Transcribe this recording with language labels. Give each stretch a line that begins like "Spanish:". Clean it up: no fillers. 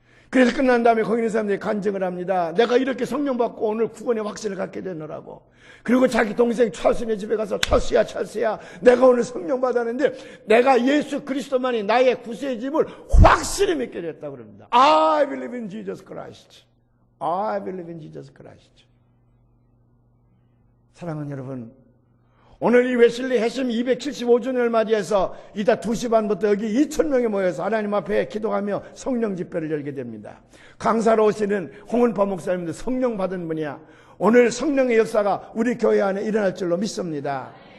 Korean: 그래서 끝난 다음에 거기 있는 사람들이 간증을 합니다. 내가 이렇게 성령 받고 오늘 구원의 확신을 갖게 되느라고. 그리고 자기 동생 찰스의 집에 가서 찰스야 내가 오늘 성령 받았는데 내가 예수 그리스도만이 나의 구세주임을 확실히 믿게 됐다고 그럽니다.
English: I believe in Jesus Christ. I believe in Jesus Christ.
Korean: 사랑하는 여러분, 오늘 이 웨슬리 해심 275주년을 맞이해서 이따 2시 반부터 여기 2,000명이 모여서 하나님 앞에 기도하며 성령 집회를 열게 됩니다. 강사로 오시는 홍은파 목사님도 성령 받은 분이야. 오늘 성령의 역사가 우리 교회 안에 일어날 줄로 믿습니다.